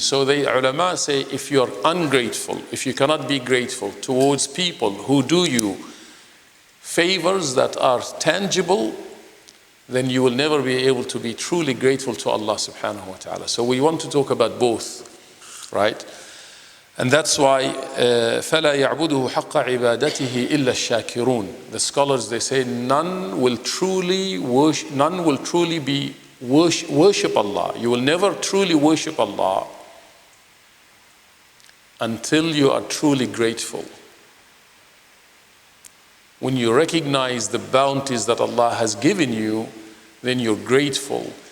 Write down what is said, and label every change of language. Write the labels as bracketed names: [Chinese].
[English] So the ulama say, if you are ungrateful, if you cannot be grateful towards people who do you favors that are tangible, then you will never be able to be truly grateful to Allah subhanahu wa ta'ala. So we want to talk about both, right? And that's why [Arabic] فَلَا يَعْبُدُهُ حَقَّ عِبَادَتِهِ إِلَّا الشَّاكِرُونَ. [English] The scholars, they say, none will truly worship Allah. You will never truly worship Allah until you are truly grateful. When you recognize the bounties that Allah has given you, then you're grateful.